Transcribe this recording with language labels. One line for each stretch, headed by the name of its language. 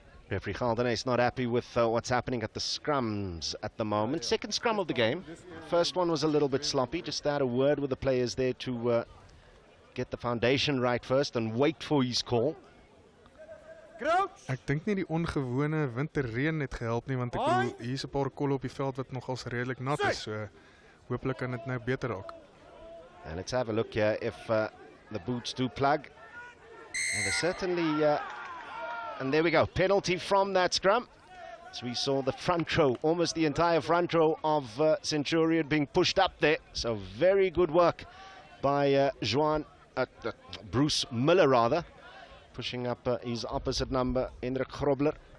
English: Referee Galdene is not happy with what's happening at the scrums at the moment. Second scrum of the game. First one was a little bit sloppy. Just had a word with the players there to get the foundation right first and wait for his call.
Afrikaans: Ek dink nie die ongewone winterreën het gehelp nie, want ek bedoel hier's 'n paar kolle op die veld wat nogals redelik nat is, so hopelik kan dit nou beter raak.
English: And let's have a look here if the boots do plug. And they certainly and there we go, penalty from that scrum. As we saw the front row, almost the entire front row of Centurion being pushed up there. So very good work by Bruce Miller rather, pushing up his opposite number, Hendrik Grobler.